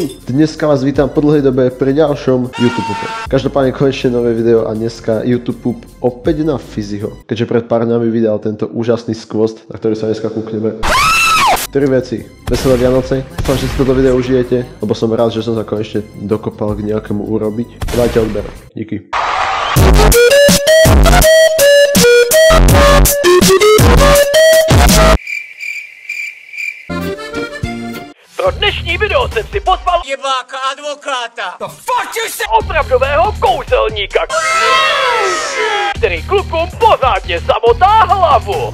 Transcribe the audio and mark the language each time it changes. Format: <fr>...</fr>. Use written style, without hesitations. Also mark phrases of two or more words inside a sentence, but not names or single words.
<sk>Dneska vás vítam po dlhej dobe pri ďalšom YouTube. Každopádne konečne nové video a dneska YouTube opäť na Fiziho. Keďže pred pár dňami vydal tento úžasný skvost, na ktorý sa dneska kúkneme. 3 veci. Veselé Vianoce. Dúfam, že si toto video užijete, lebo som rád, že som sa konečne dokopal k nejakému urobiť. Dajte odber. Díky.</sk> <cs>Pro dnešní video jsem si pozval jebáka advokáta. opravdového kouzelníka, který klukům pořádně zamotá hlavu.</cs>